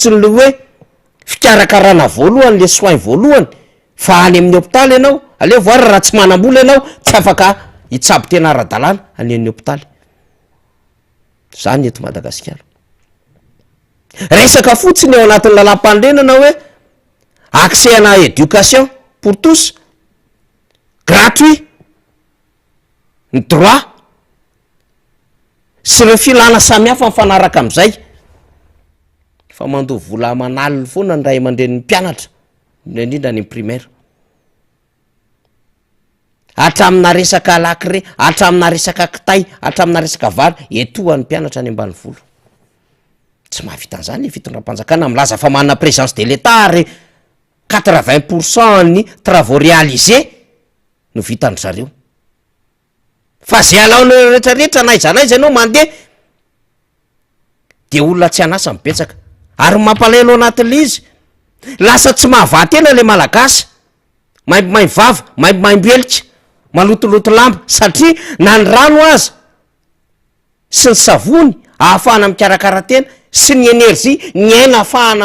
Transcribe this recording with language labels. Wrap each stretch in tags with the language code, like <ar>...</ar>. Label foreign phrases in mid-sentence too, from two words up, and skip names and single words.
<mg>le hoe fikarakarana voalohany le soin voalohany fa any amin'ny hôpitaly ianao aleo voary raha tsy manam-bola ianao tsy afaka hitsabo tena ara-dalàna any amin'ny hôpitaly zany eto Madagasikara resaka fotsiny eo anatin'ny lalam-pandrenana hoe accès ana</mg> <fr>éducation pour tous gratuit</fr> <mg>ny droit sy ireo filana samihafa mifanaraka am'izay fa mandoa vola manaliny foana ny ray aman-dreniny mpianatra indrindra any primaire hatramina resaka lakre hatramina resaka kitay hatramina resaka vary etohan'ny mpianatra any ambany volo tsy mahavita an'izany ny fitondram-panjakana milaza fa manana</mg> <fr>présence de l'état</fr> <mg>ary 80% ny</mg> <fr>travaux réalisés</fr> <mg>no vitany zareo fa zay alaona rehetrarehetra naizanaiza ianao mandeha de olona tsy anasa mibetsaka ary mampalaino anatin'le izy lasa tsy mahavatena le malagasy maimby vava maimby elika malotoloto lamba satria na ny rano aza sy ny savony ahafahana mikarakara tena sy ny énergie ny aina ahafahana</mg>